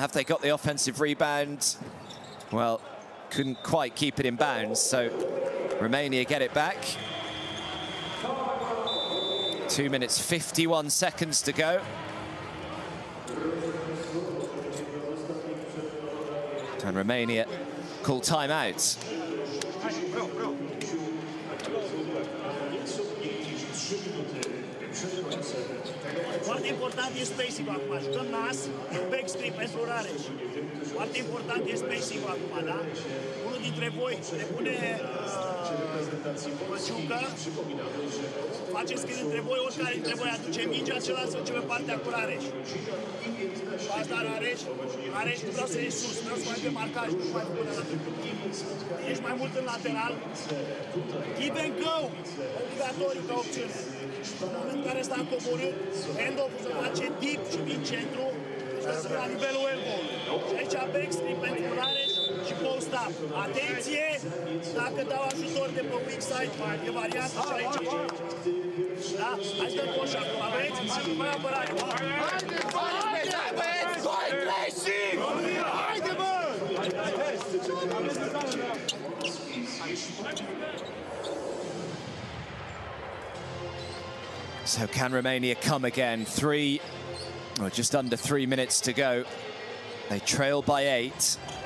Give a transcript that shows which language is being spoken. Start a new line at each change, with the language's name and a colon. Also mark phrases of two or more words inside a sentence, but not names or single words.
English: Have they got the offensive rebound? Well, couldn't quite keep it in bounds, so Romania get it back. 2 minutes, 51 seconds to go. And Romania call timeout.
Romanian: Foarte important e spacing-ul acum. Jucăm nas,
English: back screen
Romanian: pentru Rareș. Foarte important e spacing-ul acum, da? Unul dintre voi le pune Măciucă, face screen între voi, oricare dintre voi aduce mingea, celălalt se duce pe partea cu Rareș. Faci la Rareș, Rareș nu vreau să ieși sus, vreau să mai pe marcaj, nu mai pune la trecut. Ești mai mult în lateral.
English: Give and go!
Romanian: Obligatoriu ca opțiune. În momentul în care ăsta a coborât, hand-off-ul se face deep și din centru, și trebuie să fie la nivelul elbow-ului. Și aici backstream pentru Rareș și post-up. Atenție! Dacă dau ajutor de pe
English: weak side,
Romanian: e variantă și aici. Da? Hai să dăm coș acum, aveți? Mai apărare. Haide, băieți! Doi, trei și... Haide, bă!
English: So can Romania come again? Just under 3 minutes to go. They trail by 8.